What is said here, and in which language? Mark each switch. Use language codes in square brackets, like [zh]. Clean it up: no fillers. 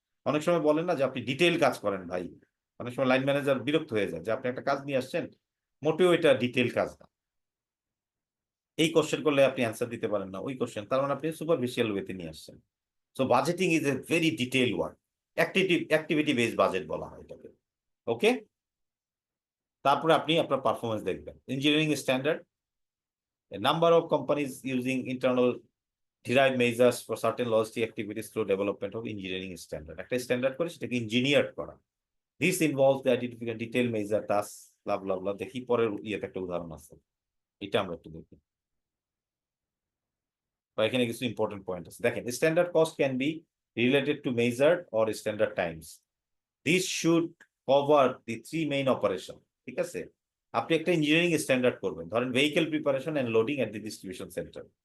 [bn] অনেক সময় বলেন না যে আপনি ডিটেইল কাজ করেন ভাই, অনেক সময় লাইন ম্যানেজার বিরক্ত হয়ে যায় যে আপনি একটা কাজ নিয়ে আসছেন, মোটেও এটা ডিটেইল কাজ না। এই কোশ্চেন করলে আপনি অ্যান্সার দিতে পারেন না, ওই কোশ্চেন, তার মানে আপনি সুপারফিশিয়াল ওয়েতে নিয়ে আসছেন। [en] so budgeting is a very detail work, activity based budget [bn] বলা হয় এটাকে। ওকে, তারপরে আপনি আপনার পারফরমেন্স দেখবেন। [en] Engineering standard, number of companies using internal derived measures for certain logistic activities through development of engineering standard. [bn] একটা স্ট্যান্ডার্ড করে সেটাকে ইঞ্জিনিয়ার করা। [en] This involves the identification detail measure task blah blah blah। [bn] দেখি পরের ইয়েতে একটা উদাহরণ আছে, এটা আমরা একটু দেখি। বা এখানে কিছু ইম্পর্টেন্ট পয়েন্ট আছে, দেখেন। [en] Standard cost can be related to measured or standard times. This should cover the 3 main operation. [bn] ঠিক আছে, আপনি একটা ইঞ্জিনিয়ারিং স্ট্যান্ডার্ড করবেন, ধরেন [en] Vehicle preparation and loading at the distribution centre.